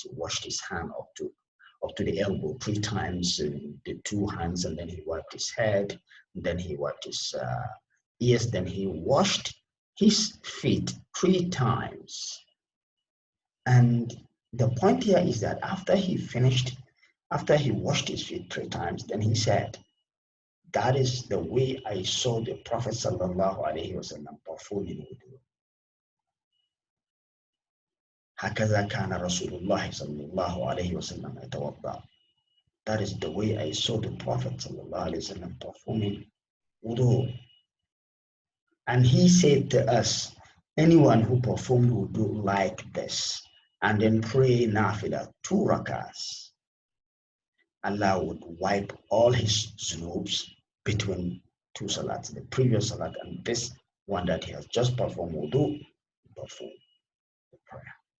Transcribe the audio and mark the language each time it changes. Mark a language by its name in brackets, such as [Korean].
[English] He washed his hand up to the elbow 3 times, the 2 hands, and then he wiped his head, and then he wiped his ears, then he washed his feet 3 times. And the point here is that after he washed his feet 3 times, then he said, That is the way I saw the Prophet sallallahu alaihi wasallam performing wudu. [Arabic] هكذا كان رسول الله صلى الله عليه وسلم يتوضأ. [English] That is the way I saw the Prophet sallallahu alaihi wasallam performing wudu. And he said to us, anyone who performed wudu like this and then pray nafila 2 rakahs, Allah would wipe all his zunubs between 2 salats, the previous salat and this one that he has just performed wudu, perform the prayer.